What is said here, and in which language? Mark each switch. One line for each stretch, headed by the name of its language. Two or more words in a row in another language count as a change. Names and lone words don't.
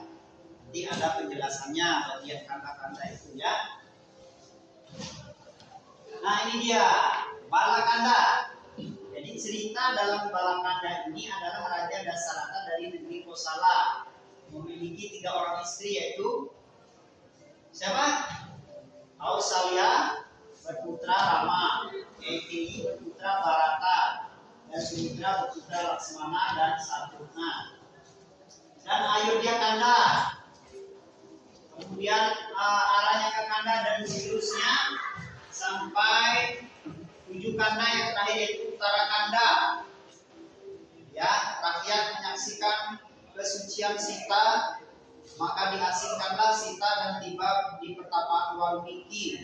Indonesian: Nanti ada penjelasannya bagian kanda-kanda itu ya. Nah ini dia Balakanda. Jadi cerita dalam Balakanda ini adalah Raja Dasarata dari negeri Kosala, memiliki 3 orang istri, yaitu siapa? Kausalya berputra Rama, Kaikeyi berputra Bharata, dan Sumitra berputra Laksmana dan Satrugna. Dan Ayodhya Kanda, kemudian Aranyaka Kanda dan seterusnya kedudukannya yang terakhir yaitu Uttarakanda. Ya, rakyat menyaksikan kesucian Sita, maka diasingkanlah Sita dan tiba di pertapaan Walmiki.